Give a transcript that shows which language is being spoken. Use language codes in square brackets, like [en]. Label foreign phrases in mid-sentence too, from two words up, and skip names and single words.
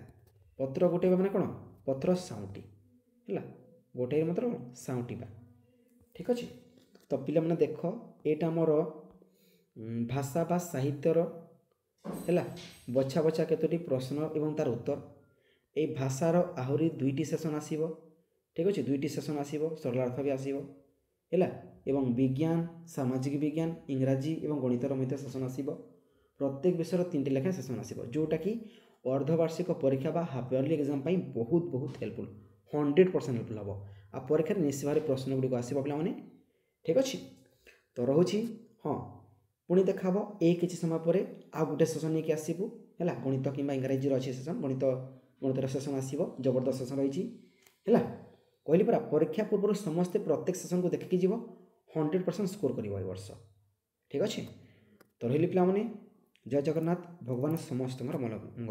[or] ପତ୍ର ଗୋଟାଇବା ମାନେ କ'ଣ, ପତ୍ର ସାଉଁଟି, ହେଲା ଗୋଟାଇ ମାତ୍ର କ'ଣ ସାଉଁଟିବା। ଠିକ୍ ଅଛି, ତ ପିଲାମାନେ ଦେଖ ଏଇଟା ଆମର ଭାଷା ବା ସାହିତ୍ୟର ହେଲା ବଛା ବଛା କେତୋଟି ପ୍ରଶ୍ନ ଏବଂ ତାର ଉତ୍ତର। ଏଇ ଭାଷାର ଆହୁରି 2ଟି ସେସନ୍ ଆସିବ। ଠିକ୍ ଅଛି, 2ଟି ସେସନ୍ ଆସିବ, ସରଳାର୍ଥ ବି ଆସିବ ହେଲା, ଏବଂ ବିଜ୍ଞାନ, ସାମାଜିକ ବିଜ୍ଞାନ, ଇଂରାଜୀ ଏବଂ ଗଣିତର ମଧ୍ୟ ସେସନ୍ ଆସିବ। ପ୍ରତ୍ୟେକ ବିଷୟର 3ଟି ଲେଖା ସେସନ୍ ଆସିବ, ଯେଉଁଟା କି ଅର୍ଦ୍ଧବାର୍ଷିକ ପରୀକ୍ଷା ବା [en] half yearly exam [or] ପାଇଁ ବହୁତ ବହୁତ ହେଲ୍ପଫୁଲ୍, 100% ହେଲ୍ପଫୁଲ୍ ହେବ। ଆଉ ପରୀକ୍ଷାର ନିଶ୍ଚିତ ଭାବେ ପ୍ରଶ୍ନଗୁଡ଼ି ଆସିବ ପିଲାମାନେ। ଠିକ୍ ଅଛି, ତ ରହୁଛି, ହଁ ପୁଣି ଦେଖାବ এই କିଛି ସମୟ ପରେ ଆଉ ଗୋଟେ ସେସନ୍ ନେଇକି ଆସିବୁ ହେଲା, ଗଣିତ କିମ୍ବା ଇଂରାଜୀର ଅଛି ସେସନ୍, ଗଣିତର ସେସନ୍ ଆସିବ, ଜବରଦସ୍ତ ସେସନ୍ ରହିଛି ହେଲା। କହିଲି ପରା ପରୀକ୍ଷା ପୂର୍ବରୁ ସମସ୍ତେ ପ୍ରତ୍ୟେକ ସେସନ୍କୁ ଦେଖିକି ଯିବ, 100% ସ୍କୋର କରିବ ଏ ବର୍ଷ। ଠିକ୍ ଅଛି, ତ ରହିଲି ପିଲାମାନେ, ଜୟ ଜଗନ୍ନାଥ, ଭଗବାନ ସମସ୍ତଙ୍କର ମଙ୍ଗଳ କରନ୍ତୁ।